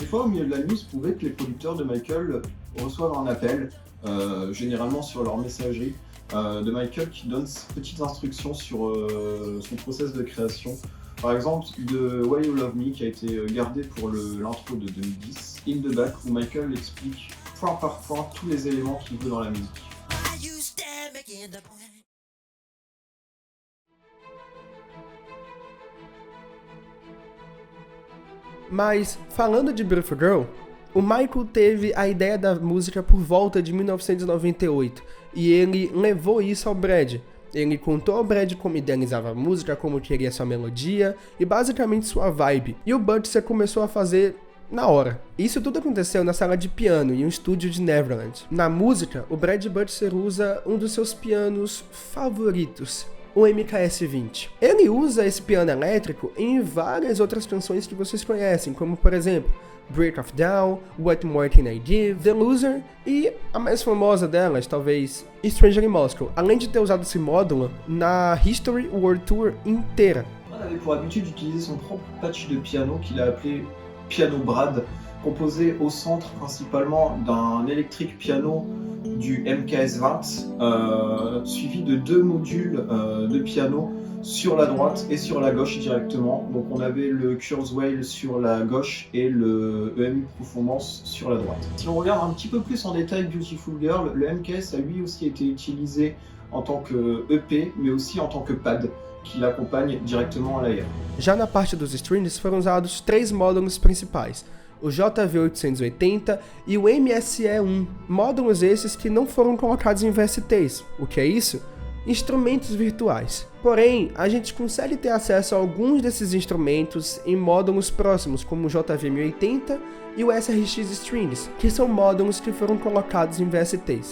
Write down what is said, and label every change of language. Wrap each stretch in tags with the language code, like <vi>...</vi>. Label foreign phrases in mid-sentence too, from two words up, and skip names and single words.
<fr>milieu de la nuit, il se pouvait que les producteurs de Michael reçoivent un appel, généralement sur leur messagerie, de Michael qui donne petites instructions sur son process de création. Par exemple, de Why You Love Me qui a été gardé pour l'intro de 2010, In the Back, où Michael explique point par point tous les éléments qu'il veut dans la musique.</fr> <pt>Mas, falando de Beautiful Girl, o Michael teve a ideia da música por volta de 1998 e ele levou isso ao Brad. Ele contou ao Brad como idealizava a música, como queria sua melodia e basicamente sua vibe. E o Butcher começou a fazer na hora. Isso tudo aconteceu na sala de piano, em um estúdio de Neverland. Na música, o Brad Butcher usa um dos seus pianos favoritos, o MKS-20. Ele usa esse piano elétrico em várias outras canções que vocês conhecem, como por exemplo, Break of Down, What More Can I Give, The Loser e a mais famosa delas, talvez, Stranger in Moscow, além de ter usado esse módulo na History World Tour inteira.</pt> <fr>On avait pour habitude d'utiliser son propre patch de piano qu'il a appelé Piano Brad, composé au centre principalement d'un électrique piano du MKS-20, suivi de 2 modules de piano sur la droite et sur la gauche directement. Donc on avait le Kurzweil sur la gauche et le EMI Performance sur la droite. Si on regarde un petit peu plus en détail Beautiful Girl, le MKS a lui aussi été utilisé en tant que EP, mais aussi en tant que pad, que</fr> <pt>l'acompanhe diretamente</pt> <fr>à l'AIR.</fr> <pt>Já na parte dos strings foram usados 3 módulos principais, o JV880 e o MSE1, módulos esses que não foram colocados em VSTs. O que é isso? Instrumentos virtuais. Porém, a gente consegue ter acesso a alguns desses instrumentos em módulos próximos, como o JV1080 e o SRX Strings, que são módulos que foram colocados em VSTs.</pt>